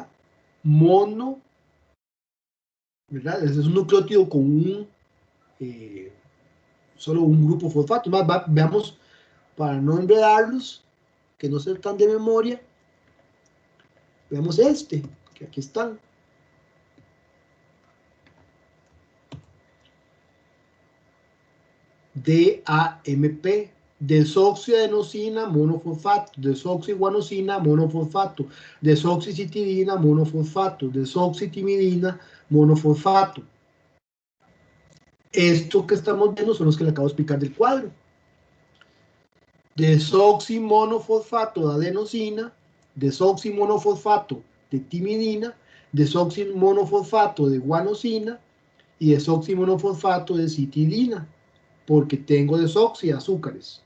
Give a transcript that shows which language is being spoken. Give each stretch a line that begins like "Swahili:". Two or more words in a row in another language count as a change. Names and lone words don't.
Spanish: Mono, ¿verdad? Ese es un nucleótido con solo un grupo fosfato. Más, veamos, para no enredarlos, que no sean tan de memoria, veamos este, que aquí están. DAMP, desoxiadenosina, monofosfato, desoxiguanosina, monofosfato, desoxicitidina, monofosfato, desoxitimidina, monofosfato. Estos que estamos viendo son los que le acabo de explicar del cuadro. desoximonofosfato de adenosina, desoximonofosfato de timidina, desoximonofosfato de guanosina y desoximonofosfato de citidina, porque tengo desoxi azúcares.